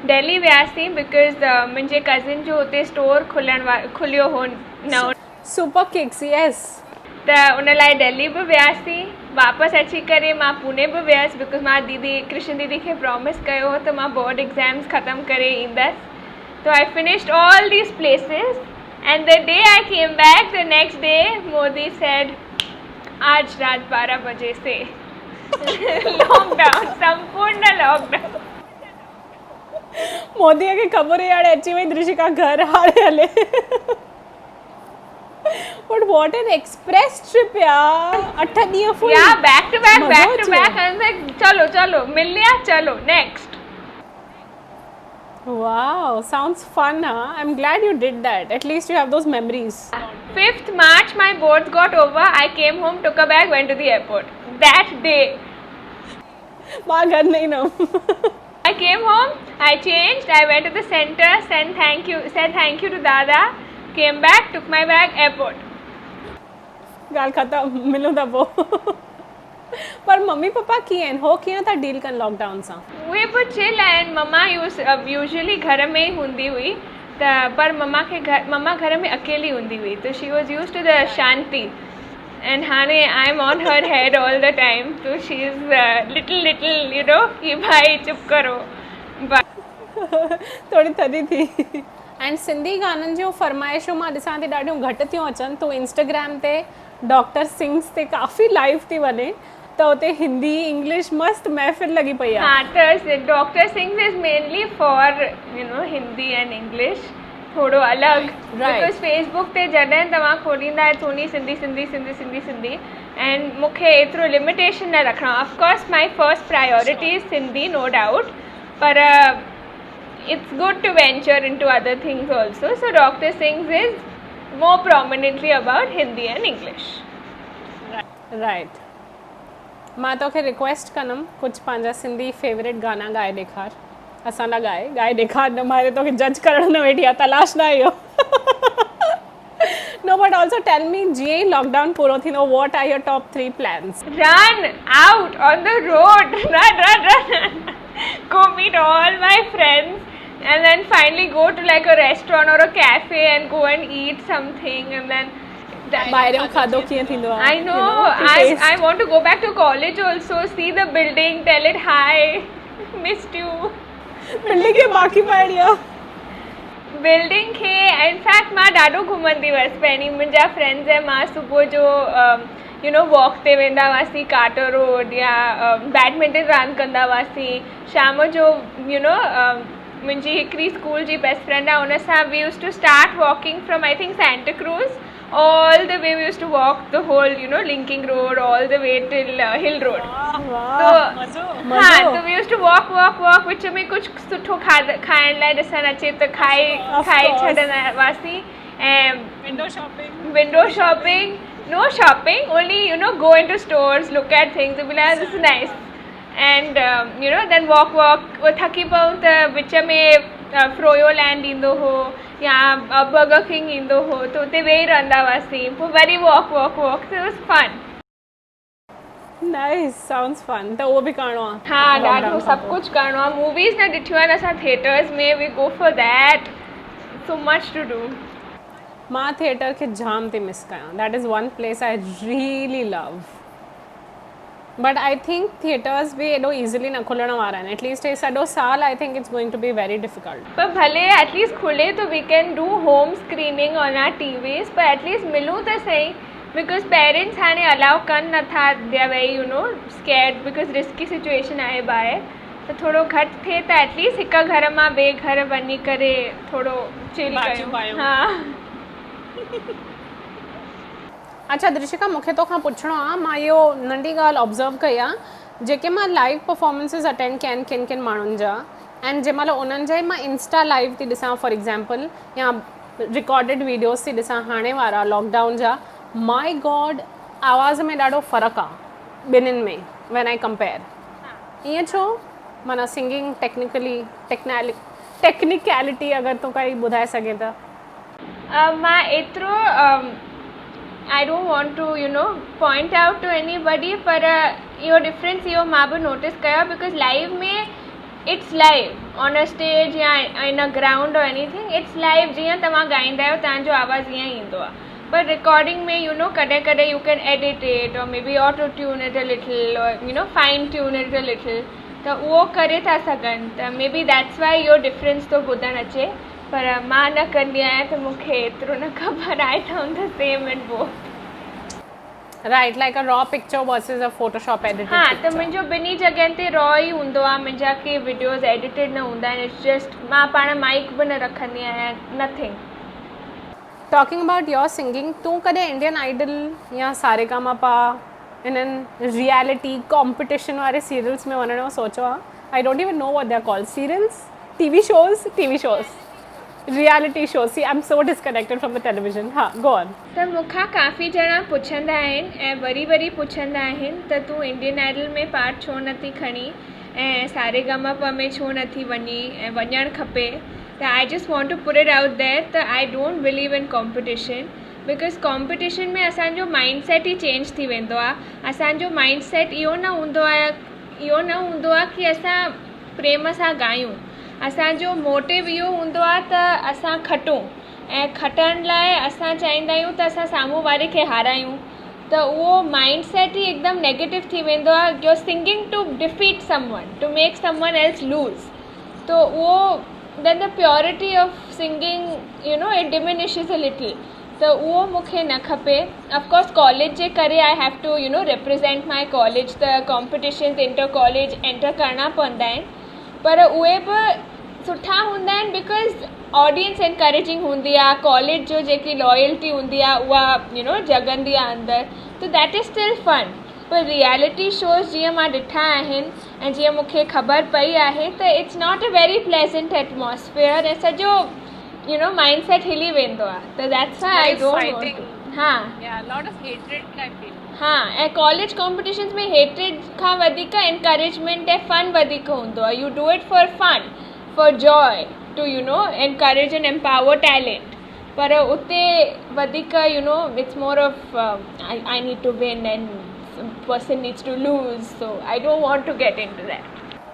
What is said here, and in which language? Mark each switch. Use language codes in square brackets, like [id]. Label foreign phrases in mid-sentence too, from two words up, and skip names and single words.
[sd] दिल्ली वियासीं बिकॉज़ मुंहिंजे कज़िन जो हुते स्टोर खुलियो हो नओं. [en] Super kicks, yes. [sd] त उन लाइ दिल्ली बि वियासीं. वापसि अची करे मां पुणे बि वियसि बिकॉज़ मां दीदी कृष्ण दीदी खे प्रॉमिस कयो हो त मां बोर्ड एग्ज़ाम्स ख़तमु करे ईंदसि. [en] So I finished all these places and the day I came back, the next day Modi said, [hi] आज रात 12 बजे से लॉकडाउन, संपूर्ण लॉकडाउन. [sd] मोदी खे ख़बर यार अची वई दृशिका घर हाणे हले. [en] But what an express trip यार. [sd] 8 ॾींहं full. [en] Yeah, back to back. [sd] मज़ो [en] I was like, [hi] चलो मिल लिया, चलो next. [en] Wow, sounds fun, huh? I'm glad you did that. At least you have those memories. 5th March, my boards got over. I came home, took a bag, went to the airport. That day. [hi] माँ घर नहीं ना. [en] I came home, I changed, I went to the center, said thank you to Dada, came back, took my bag, airport. [sd] गाल खत्म मिलूं था वो. पर मम्मी पापा कीअं हो कीअं था डील कनि लॉकडाउन सां? उहे बि चिल आहिनि. मम्मा यूजुअली घर में ई हूंदी हुई त पर मम्मा घर में अकेली हूंदी हुई त [en] She was used to the shanti and [sd] हाणे [en] I am on her head all the time. तो she is little you know [hi] कि भाई चुप करो. [sd] थोड़ी थधी थी. एंड सिंधी गाननि जूं फरमाइशूं मां ॾिसां थी ॾाढियूं घटि थियूं अचनि. तो इंस्टाग्राम ते डॉक्टर सिंग्स ते काफ़ी लाइव थी वञे त उते हिंदी इंग्लिश मस्त महफ़िल लॻी पई आहे. हाँ त [en] डॉक्टर सिंग्स is mainly for you know Hindi and English [sd] थोड़ो अलॻि. बिकॉज फेसबुक ते जॾहिं तव्हां खोलींदा आहियो सिंधी एंड मूंखे एतिरो लिमिटेशन न रखणो. [en] Of course my first priority is Sindhi no doubt पर it's good to venture into other things also. So Dr. Singh's is more prominently about Hindi and English. Right. [sd] मां तोखे रिक्वेस्ट कंदमि कुझु पंहिंजा सिंधी फेवरेट गाना ॻाए ॾेखार. असां लाइ ॻाए ॾेखार. न मां तोखे जज करणु न वेठी आहे. तलाश न आहे इहो. [en] No, but also tell me [sd] जीअं ई लॉकडाउन पूरो थींदो [en] what are your top 3 plans? Run out on the road. Run. Go meet all my friends. And then finally go to like a restaurant or a cafe and go and eat something and then [sd] ॿाहिरियों खाधो कीअं थींदो आहे? [en] I know. I want to go back to college also, see the building, tell it hi, missed you. [sd] बिल्डिंग खे बाक़ी पाइणी आहे. बिल्डिंग खे इनफैक्ट मां ॾाढो घुमंदी हुअसि. पहिरीं मुंहिंजा फ्रेंड्स ऐं मां सुबुह जो [en] you know [sd] वॉक ते वेंदा हुआसीं कार्टर रोड या बैडमिंटन रांदि कंदा हुआसीं. शाम जो [en] you know [sd] मुंहिंजी हिकिड़ी स्कूल जी [en] best friend [sd] आहे उन सां [en] We used to start walking from I think Santa Cruz all the way. We used to walk the whole you know linking road all the way till hill road. [sd] मज़ो. हाँ तो [en] we used to walk [sd] विच में कुछ सुठो खाइण लाइ ॾिसणु अचे त खाई छॾंदा हुआसीं. [en] ऐं window shopping, no shopping, only you know go into stores, look at things and be like this is nice and you know then walk [sd] थकी पऊं त विच में फ्रोयो लैंड ईंदो हो या बर्गर किंग ईंदो हो त उते वेही रहंदा हुआसीं. पोइ वरी वॉक त [en] it was fun. Nice, sounds fun. [sd] त उहो बि करिणो आहे. हा ॾाढो सभु कुझु करिणो आहे. मूवीज़ न ॾिठियूं आहिनि असां थिएटर्स में. [en] We go for that. So much to do. [sd] मां थिएटर खे जाम थी मिस कयां. [en] That is one place I really love. But I think [sd] थिएटर्स बि एॾो ईज़िली न खुलण वारा आहिनि. [en] एटलीस्ट [sd] हे सॼो साल [en] I think it's going to be very difficult. [sd] पर भले एटलीस्ट खुले तो [en] we can do home screening on our TVs. [sd] पर एटलीस्ट मिलूं त सही बिकॉज पेरेंट्स हाणे अलाउ कनि नथा. [en] They are very you know scared because [sd] रिस्की सिचुएशन आहे ॿाहिरि. त थोरो घटि थिए त एटलीस्ट हिकु घर मां ॿिए घर वञी करे थोरो चिल कयूं. हा. अच्छा दृशिका मूंखे तोखां पुछिणो आहे. मां इहो नंढी ॻाल्हि ऑब्ज़र्व कई आहे. जेके मां [en] live performances [sd] अटेंड कया आहिनि किन माण्हुनि जा एंड जंहिं महिल उन्हनि जा ई मां इंस्टा लाइव थी ॾिसां [en] for example [sd] या [en] recorded videos [sd] थी ॾिसां हाणे वारा लॉकडाउन जा. [en] My God [sd] आवाज़ में ॾाढो फ़र्क़ु आहे ॿिन्हिनि में [en] when I compare. [sd] ईअं छो? माना सिंगिंग टेक्निकलिटी अगर तो काई ॿुधाए सघे त? मां एतिरो [en] I don't want to point out to anybody, [sd] पर इहो डिफरेंस इहो मां बि नोटिस कयो, [en] बिकॉज लाइव में it's live on a stage या in a ground or anything, it's live. [sd] जीअं तव्हां ॻाईंदा आहियो तव्हांजो आवाज़ ईअं ईंदो आहे, पर रिकॉर्डिंग में कॾहिं कॾहिं [en] you can edit it or maybe auto tune it a little or fine tune it a little [sd] और फाइन ट्यून इट अ लिटिल, त उहो करे था सघनि, त [en] maybe that's why [sd] इहो डिफरेंस थो ॿुधणु अचे, पर मां न कंदी आहियां त मूंखे एतिरो न ख़बर आहे त हुन [en] the same in both. Right, like a raw picture versus a Photoshop edited. [sd] हाँ, त मुंहिंजो ॿिन्ही जॻहियुनि ते रॉ ई हूंदो आहे, मुंहिंजा के वीडियोज़ एडिटेड न हूंदा आहिनि। [en] it's just [sd] मां पाण माइक बि न रखंदी आहियां, [en] नथिंग। Talking about your singing, [sd] तूं कॾहिं इंडियन आइडल या सारेगामापा इन्हनि रियलिटी कॉम्पिटिशन वारे सीरियल्स में वञण जो सोचो आहे? [en] I don't even know what they are called, Serials, TV shows, reality shows. See I am so disconnected from the television. हाँ, go on. [sd] त मूंखां काफ़ी ॼणा पुछंदा आहिनि ऐं वरी पुछंदा आहिनि त तूं इंडियन आइडल में पार्ट छो नथी खणी ऐं सारेगामापा में छो नथी वञी ऐं वञणु खपे। [en] त I just want to put it out there त I don't believe in competition, because [sd] कॉम्पिटिशन में असांजो माइंड सेट ई चेंज थी वेंदो आहे। असांजो [en] mind set [sd] इहो न हूंदो आहे कि असां प्रेम सां ॻायूं। असांजो मोटिव इहो हूंदो आहे त असां खटूं, ऐं खटण लाइ असां चाहींदा आहियूं त असां साम्हूं वारे खे हारायूं। त उहो [en] mind set [sd] ई एकदम नेगेटिव थी वेंदो आहे। [en] You are singing to defeat someone, to make someone else lose. [sd] त उहो [en] then the purity of singing it diminishes a little. [sd] त उहो मूंखे न खपे। ऑफकोर्स कॉलेज जे करे [en] I have to represent my college, [sd] त कॉम्पिटिशन्स इंटर कॉलेज एंटर करणा पवंदा आहिनि, पर उहे बि सुठा हूंदा आहिनि बिकॉज ऑडियंस एनकरेजिंग हूंदी आहे। कॉलेज जो जेकी लॉयल्टी हूंदी आहे उहा जगंदी आहे अंदरि, त [en] that is still fun. [sd] पर रियलिटी शोज़ जीअं मां ॾिठा आहिनि ऐं जीअं मूंखे ख़बर पई आहे त [en] it's not a very pleasant atmosphere, [sd] ऐं सॼो माइंड सेट हिली वेंदो आहे। [en] त that's why I don't want to. [sd] हाँ, ऐं कॉलेज कॉम्पिटिशन्स में हेट्रेड खां वधीक एनकरेजमेंट ऐं फन वधीक हूंदो आहे। [en] You do it for fun, for joy, to encourage and empower talent. [sd] पर उते वधीक [en] it's more of I need to win and person needs to lose, so I don't want to get into that.